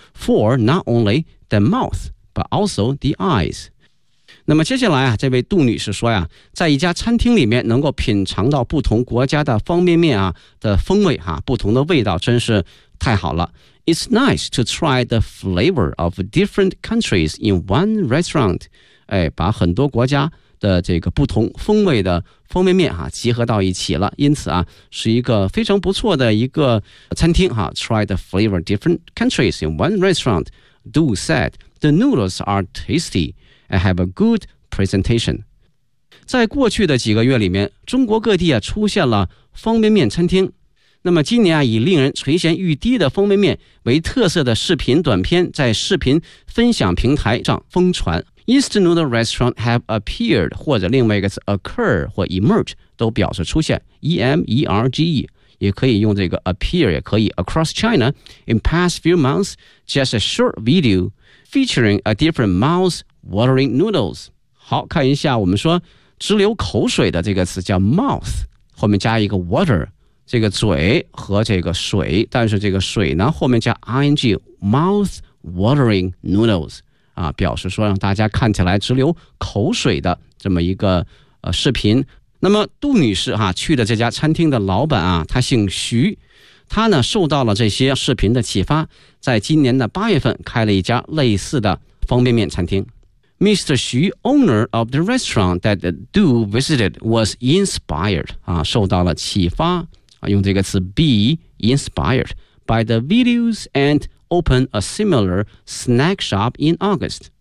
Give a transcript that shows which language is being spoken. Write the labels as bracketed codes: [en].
[en] For not only the mouth but also the eyes。 [zh] 那么接下来啊，这位杜女士说呀，在一家餐厅里面能够品尝到不同国家的方便面啊的风味啊，不同的味道真是太好了。 [en] It's nice to try the flavor of different countries in one restaurant、 [zh] 哎、把很多国家的这个不同风味的方便面、啊、集合到一起了，因此、啊、是一个非常不错的一个餐厅、啊、 [en] Try the flavor of different countries in one restaurant. Du said the noodles are tasty and have a good presentation. [zh] 在过去的几个月里面，中国各地、啊、出现了方便面餐厅，那么今年啊，以令人垂涎欲滴的方便面为特色的视频短片在视频分享平台上疯传。 [en] Instant noodle restaurant have appeared， [zh] 或者另外一个词 [en] occur 或 emerge [zh] 都表示出现 [en] ，emerge [zh] 也可以用这个 [en] appear， [zh] 也可以 [en] across China in past few months， just a short video featuring a different mouth watering noodles。 [zh] 好，看一下我们说直流口水的这个词叫 mouth， 后面加一个 water。这个嘴和这个水，但是这个水呢后面加 ing [en] mouth watering noodles、 [zh] 啊、表示说让大家看起来直流口水的这么一个、视频。那么杜女士、啊、去的这家餐厅的老板啊，他姓徐，他呢受到了这些视频的启发，在今年的八月份开了一家类似的方便面餐厅。 [en] Mr. 徐 owner of the restaurant that Du visited was inspired、啊、 [zh] 受到了启发，用这个词 [en] be inspired by the videos and open a similar snack shop in August。